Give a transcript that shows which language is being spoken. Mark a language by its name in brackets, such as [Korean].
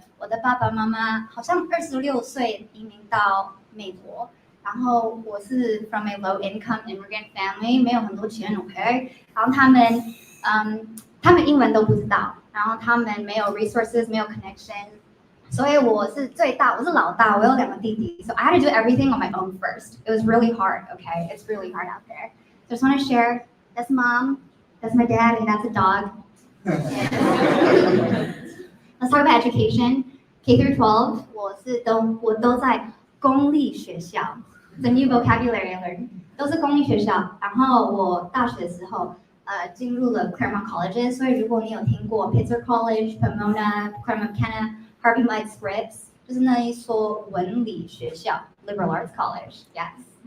[Chinese] 我的爸爸妈妈好像26岁移民到美国，然后我是 [English] from a low income immigrant family， [Chinese] 没有很多钱 ，OK。然后他们英文都不知道，然后他们没有 resources， 没有 connection。所以我是最大，我是老大，我有2个弟弟。 [English] So I had to do everything on my own first. It was really hard, okay? It's really hard out there. Just want to share, that's mom, that's my dad, and that's a dog. Let's talk about education. K through 12, [Chinese] 我都在公立学校。 [English] The new vocabulary I learned. [Chinese] 都是公立学校。然后我大学的时候，进入了 Claremont Colleges. 所以如果你有听过 Pitzer College, Pomona, Claremont McKenna.Harvey Light Scripts 就是那一所文理学校 ，Liberal Arts College， yes。